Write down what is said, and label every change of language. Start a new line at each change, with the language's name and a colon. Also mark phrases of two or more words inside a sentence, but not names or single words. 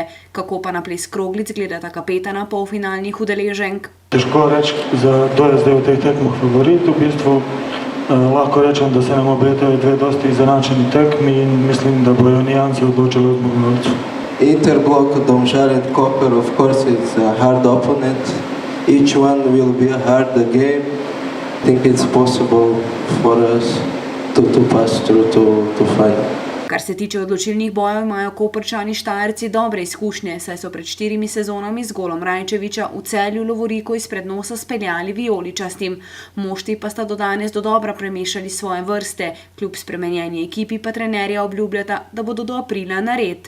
Slovenian: Kako pa na ples kroglic gledata kapetana polfinalnih udeleženk? Težko reči, kdo je zdaj v teh tekmah favorit. V bistvu lahko rečem, da se nam obetajo 2 dosti izenačeni tekmi in mislim, da bojo nijanse odločili od zmagovalcev.
English: Interblock, Domžale and Koper, of course, it's a hard opponent. Each one will be a hard game. I think it's possible for us to pass through to final.
Slovenian: Kar se tiče odločilnih bojev, imajo Koprčani Štajerci dobre izkušnje, saj so pred 4 sezonami z golom Rajčevića v Celju lovoriko izpred nosa speljali vijoličastim. Moštvi pa sta do danes dodobra premešali svoje vrste. Kljub spremenjeni ekipi pa trenerja obljubljata, da bodo do aprila nared.